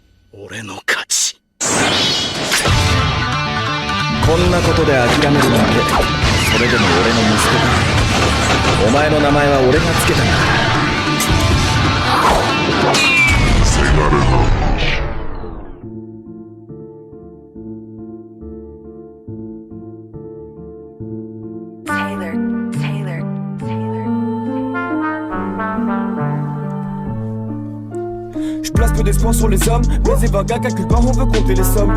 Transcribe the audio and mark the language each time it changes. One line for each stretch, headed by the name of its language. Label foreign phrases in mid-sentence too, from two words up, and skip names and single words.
Japanese: 俺の勝ち。こんなことで諦めるなんて、それでも俺の息子だ。お前の名前は俺がつけたんだ。せがれな。
French: Je place peu d'espoir sur les hommes, mais Evaga calcule pas, on veut compter les sommes.